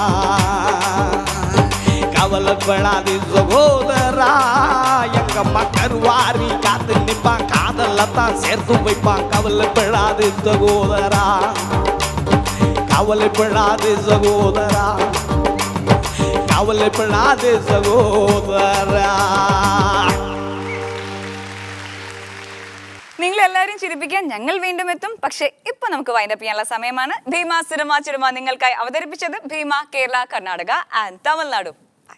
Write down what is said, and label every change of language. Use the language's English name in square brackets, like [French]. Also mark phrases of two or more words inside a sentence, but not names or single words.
[Tamil] கவலைப்படாதே சகோதரா, எங்கம்மா கருவாரி காத்து நிப்பான், காதல்ல தான் சேர்த்து வைப்பான். கவலைப்படாதே சகோதரா, கவலைப்படாதே சகோதரா, கவலைப்படாதே சகோதரா. [Malayalam] നിങ്ങൾ എല്ലാവരും ചിരിപ്പിക്കാൻ ഞങ്ങൾ വീണ്ടും എത്തും. പക്ഷേ ഇപ്പൊ നമുക്ക് വൈൻഡപ്പ് ചെയ്യാനുള്ള സമയമാണ്. ഭീമ സിനിമ ചിരുമ നിങ്ങൾക്കായി അവതരിപ്പിച്ചത് ഭീമ കേരള, കർണാടക ആൻഡ് തമിഴ്നാടു.